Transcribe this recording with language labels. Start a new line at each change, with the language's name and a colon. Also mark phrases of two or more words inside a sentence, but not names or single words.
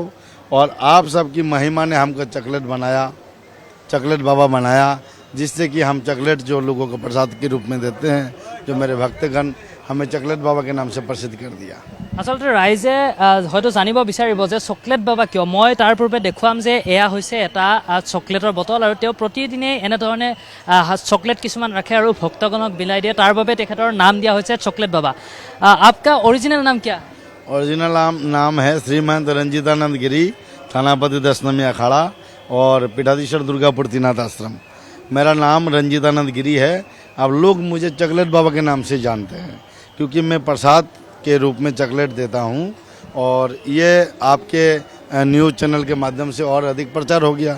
Hindi: और आप सबकी महिमा ने हमको चॉकलेट बनाया, चॉकलेट बाबा बनाया, जिससे कि हम चॉकलेट जो लोगों को प्रसाद के रूप में देते हैं, जो मेरे भक्तगण हमें चॉकलेट बाबा के नाम से प्रसिद्ध कर दिया।
Assamese: আচলতে ৰাইজে হয়তো জানিব বিচাৰিব যে চকলেট বাবা কিয়। মই তাৰ পূৰ্বে দেখুৱাম যে এয়া হৈছে এটা চকলেটৰ বটল আৰু তেওঁ প্ৰতিদিনে এনেধৰণে চকলেট কিছুমান ৰাখে আৰু ভক্তগণক বিলাই দিয়ে। তাৰ বাবে তেখেতৰ নাম দিয়া হৈছে চকলেট বাবা।
Hindi: आपका ओरिजिनल नाम क्या? ओरिजिनल नाम है श्रीमंत रंजितानंद गिरी, थानापति 10 नंबरी अखाड़ा और पीठाधीश्वर दुर्गापुर त्रिनाथ आश्रम। मेरा नाम रंजितानंद गिरी है। अब लोग मुझे चॉकलेट बाबा के नाम से जानते हैं क्योंकि मैं प्रसाद के रूप में चॉकलेट देता हूं और ये आपके
English: news channel
Hindi: के माध्यम से और अधिक प्रचार हो गया।